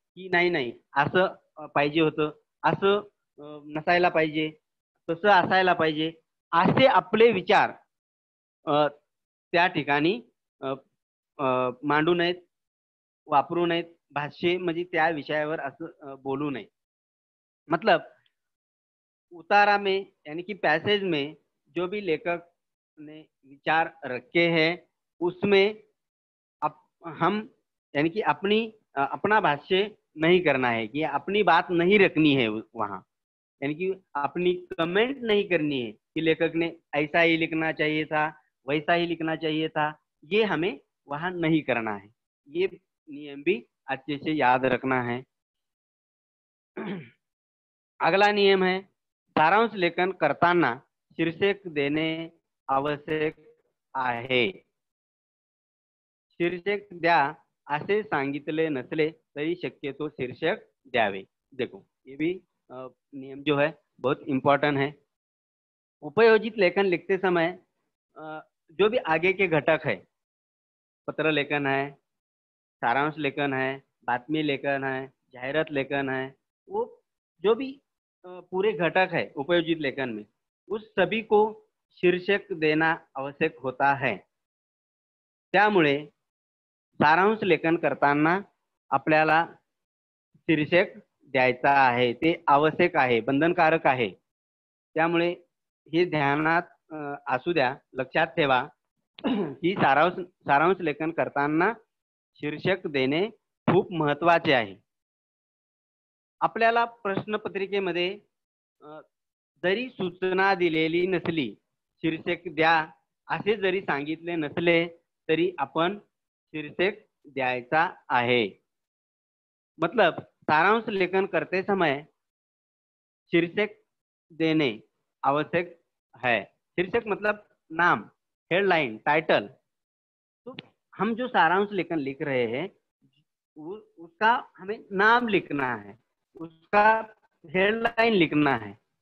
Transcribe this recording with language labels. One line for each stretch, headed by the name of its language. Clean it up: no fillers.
Marathi: की नाही नाही असं पाहिजे होतं, असं नसायला पाहिजे, तसं असायला पाहिजे, असे आपले विचार अ, त्या ठिकाणी अ, मांडू नयेत, वापरू नयेत. भाष्य म्हणजे त्या विषयावर असं बोलू नये.
Hindi: मतलब उतारा में यानी कि पैसेज में जो भी लेखक ने विचार रखे हैं उसमें अप, हम यानी कि अपना भाष्य नहीं करना है, कि अपनी बात नहीं रखनी है वहाँ, यानी कि अपनी कमेंट नहीं करनी है कि लेखक ने ऐसा ही लिखना चाहिए था, वैसा ही लिखना चाहिए था, ये हमें वहाँ नहीं करना है। ये नियम भी अच्छे से याद रखना है। अगला नियम है,
Marathi: सारांश लेखन करताना शीर्षक देणे आवश्यक आहे। शीर्षक द्या असे सांगितले नसले तरी शक्यतो शीर्षक द्यावे।
Hindi: देखो ये भी नियम जो है बहुत इम्पोर्टेंट है। उपयोजित लेखन लिखते समय जो भी आगे के घटक है, पत्र लेखन है, सारांश लेखन है, बातमी लेखन है, जाहिरात लेखन है, वो जो भी पूरे घटक है उपयोजित लेखन में, उस सभी को शीर्षक देना आवश्यक होता है।
Marathi: त्यामुळे सारांश लेखन करताना आपल्याला शीर्षक द्यायचा आहे, ते आवश्यक आहे, बंधनकारक आहे। त्यामुळे हे ध्यानात असू द्या, लक्षात ठेवा की सारांश लेखन करताना शीर्षक देणे खूप महत्त्वाचे आहे। आपल्याला प्रश्नपत्रिकेमध्ये जरी सूचना दिलेली नसली, शीर्षक द्या असे जरी सांगितले नसले तरी आपण शीर्षक द्यायचा आहे।
Hindi: मतलब सारांश लेखन करते समय शीर्षक देने आवश्यक है। शीर्षक मतलब नाम, हेडलाइन, टाइटल। तो हम जो सारांश लेखन लिख रहे हैं उसका हमें नाम लिखना है, उसका हेडलाइन लिखना है।